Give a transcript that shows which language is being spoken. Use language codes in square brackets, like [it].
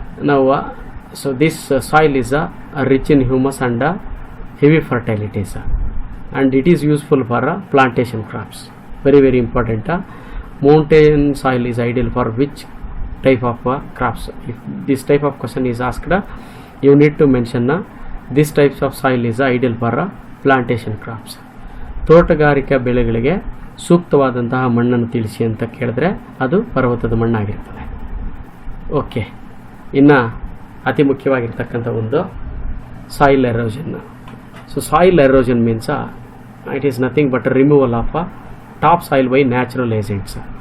[en] ನಾವು so this soil is rich in humus and heavy fertilities and it is useful for plantation crops. Very very important. Mountain soil is ideal for which type of crops? If this type of question is asked, you need to mention this types of soil is ideal for plantation crops. [kn] ತೋಟಗಾರಿಕಾ ಬೆಳೆಗಳಿಗೆ ಸೂಕ್ತವಾದಂತಹ ಮಣ್ಣನ್ನು ತಿಳಿಸಿ ಅಂತ ಕೇಳಿದ್ರೆ ಅದು ಪರ್ವತದ ಮಣ್ಣಾಗಿರ್ತದೆ. Okay, ಇನ್ನು ಅತಿ ಮುಖ್ಯವಾಗಿರ್ತಕ್ಕಂಥ ಒಂದು soil erosion. [en] So soil erosion means it is nothing but removal of top soil by natural agents.